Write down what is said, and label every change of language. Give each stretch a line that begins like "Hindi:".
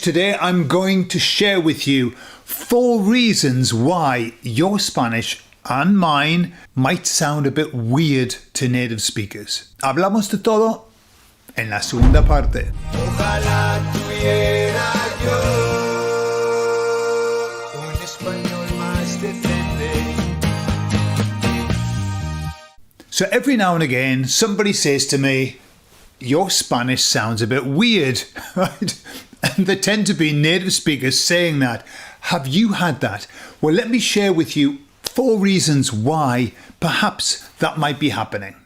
English: Today I'm going to share with you 4 reasons why your Spanish and mine might sound a bit weird to native speakers.
Spanish: Hablamos de todo en la segunda parte. Ojalá tuviera yo un español más decente.
English: So every now and again somebody says to me, your Spanish sounds a bit weird, right? And there tend to be native speakers saying that. Have you had that? Well, let me share with you 4 reasons why perhaps that might be happening.